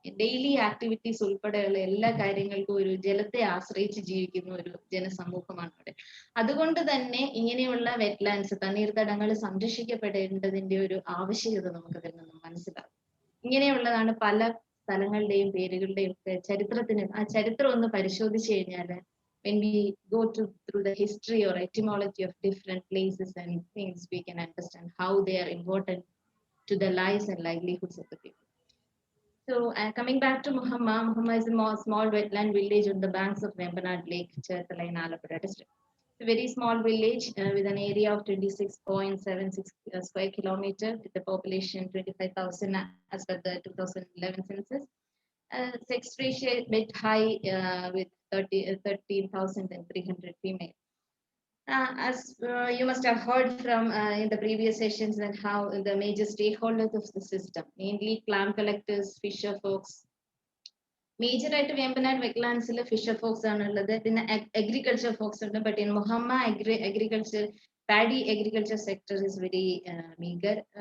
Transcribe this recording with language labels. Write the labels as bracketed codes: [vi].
[ml] Daily activities ഉൾപ്പെടെയുള്ള എല്ലാ കാര്യങ്ങൾക്കും ഒരു ജലത്തെ ആശ്രയിച്ച് ജീവിക്കുന്ന ഒരു ജനസമൂഹമാണ് അവിടെ. അതുകൊണ്ട് തന്നെ ഇങ്ങനെയുള്ള വെറ്റ്ലാൻഡ്സ് തണ്ണീർത്തടങ്ങൾ സംരക്ഷിക്കപ്പെടേണ്ടതിന്റെ ഒരു ആവശ്യകത നമുക്കതിൽ നിന്നും മനസ്സിലാകും. ഇങ്ങനെയുള്ളതാണ് പല സ്ഥലങ്ങളുടെയും പേരുകളുടെയും ഒക്കെ ചരിത്രത്തിന്. ആ ചരിത്രം ഒന്ന് പരിശോധിച്ചു കഴിഞ്ഞാൽ [en] when we go through the history or etymology of different places and things, we can understand how they are important to the lives and livelihoods of the people. So coming back to Muhamma is a small wetland village on the banks of Vembanad Lake, Cherthala in Alappuzha district. It's a very small village with an area of 26.76 square kilometer, with a population 25,000 as per the 2011 census. Sex ratio a bit high with 13,300 female. As you must have heard from in the previous sessions, and how the major stakeholders of the system, mainly clam collectors, fisher folks. [ml] Major ആയിട്ട് Vembanad വെറ്റ്ലാൻഡ്സിൽ Fisher Fox ആണുള്ളത്. പിന്നെ agriculture Fox ഉണ്ട്. [en] But in Muhamma agriculture paddy agriculture sector is very meagre.